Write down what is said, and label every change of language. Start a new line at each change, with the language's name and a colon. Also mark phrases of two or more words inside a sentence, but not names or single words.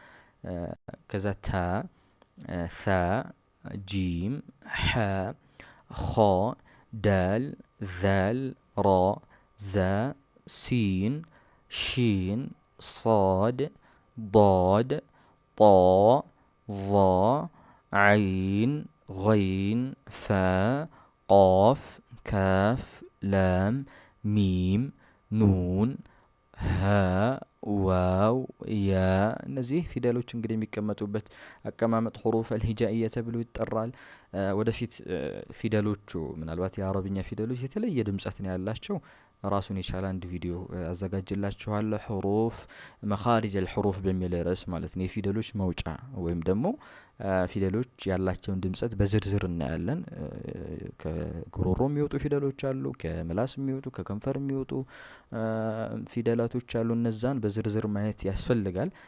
Arabic: ከዛ تاء ثاء جيم حاء خاء دال ذال راء زاي سين شين صاد ضاد طاء ظاء عين፣ غين فاء قاف كاف لام ميم نون هاء واو ياء
Amharic: እነዚህ ፊደሎች እንግዲህ የሚቀመጡበት አቀማመጥ
Arabic: حروف الهجائية
Amharic: ተብሎ ይጠራል። ወደፊት ፊደሎቹ ምናልባት የአረብኛ ፊደሎች የተለየ ድምጸት ነው ያላቸው። ራሱን የቻለ አንድ ቪዲዮ አዘጋጅላችኋለሁ።
Arabic: حروف مخارج الحروف
Amharic: በሚል ርዕስ ማለት ነው። የፊደሎች መውጫ ወይም ደግሞ ፊደሎች ያላቸውን ድምጸት በዝርዝር እናያለን። ከጉሮሮ የሚወጡ ፊደሎች አሉ፣ ከምላስ የሚወጡ፣ ከከንፈር የሚወጡ ፊደላቶች አሉ። እነዛን በዝርዝር ማየት ያስፈልጋል።